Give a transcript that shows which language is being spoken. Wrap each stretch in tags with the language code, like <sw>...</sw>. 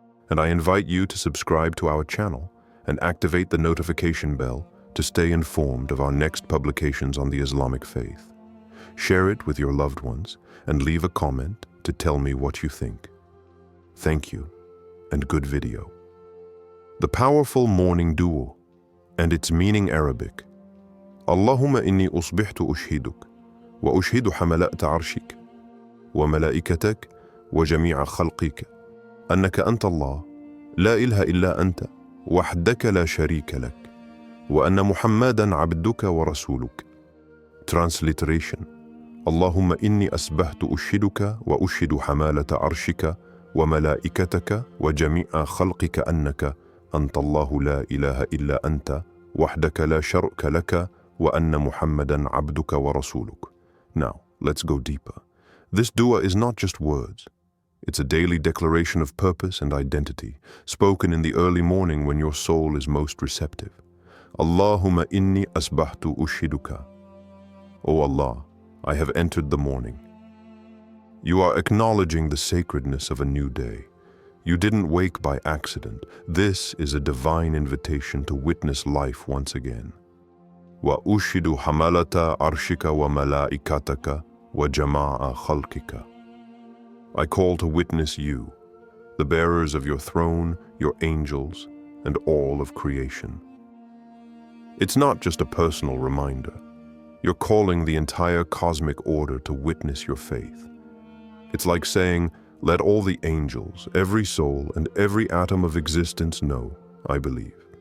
<en>And I invite you to subscribe to our channel and activate the notification bell to stay informed of our next publications on the Islamic faith. Share it with your loved ones and leave a comment to tell me what you think. Thank you, and good video. The powerful morning dua and its meaning Arabic.</en> <ar>Allahumma inni usbihtu ushhiduk. وأشهد حملة عرشك وملائكتك وجميع خلقك أنك أنت الله لا إله إلا أنت وحدك لا شريك لك وأن محمدا عبدك ورسولك.</ar> <en>Transliteration.</en> <ar>اللهم إني أسبحت أشهدك وأشهد حمالة عرشك وملائكتك وجميع خلقك أنك أنت الله لا إله إلا أنت وحدك لا شريك لك وأن محمدا عبدك ورسولك.</ar> <en>Now, let's go deeper. This dua is not just words. It's a daily declaration of purpose and identity, spoken in the early morning when your soul is most receptive.</en> <ar>Allahumma inni asbahtu ushiduka.</ar> <en>O Allah, I have entered the morning. You are acknowledging the sacredness of a new day. You didn't wake by accident. This is a divine invitation to witness life once again.</en> <ar>وأشهد حملة عرشك وملائكتك وجميع خلقك.</ar> <en>I call to witness you, the bearers of your throne, your angels, and all of creation. It's not just a personal reminder. You're calling the entire cosmic order to witness your faith. It's like saying, let all the angels, every soul, and every atom of existence know, I believe.</en>